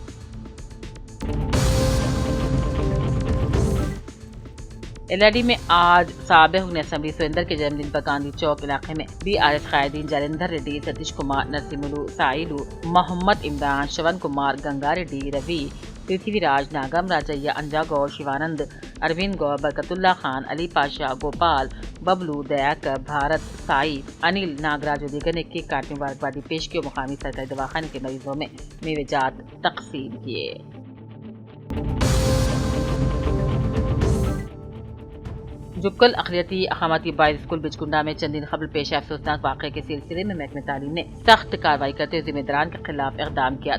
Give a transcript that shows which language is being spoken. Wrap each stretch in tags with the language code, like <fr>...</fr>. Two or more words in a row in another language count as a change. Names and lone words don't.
<ur>LRD میں آج سابق اسمبلی سریندر کے جنم دن پر گاندھی چوک علاقے میں BRS قائدین جالندھر ریڈی، ستیش کمار، نرسملو، سائلو، محمد عمران، شون کمار، گنگا ریڈی، روی، پرتھوی راج، ناگم راجیا، انجا گور، شیوانند، اروند گور، برکت اللہ خان، علی پاشا، گوپال، ببلو، دیاکر، بھارت، سائی، انل، ناگراج اور دیگر نے کیک کاٹنے مبارکبادی پیش کی اور مقامی سرکاری دواخانے کے مریضوں میں میوہ جات تقسیم کیے۔ جبکل اقلیتی اقامتی</ur> <en>boys school</en> <ur>بچکنڈا میں چند دن قبل پیش افسوسناک واقعے کے سلسلے میں محکمہ تعلیم نے سخت کارروائی کرتے ہوئے ذمہ داران کے خلاف اقدام کیا۔</ur>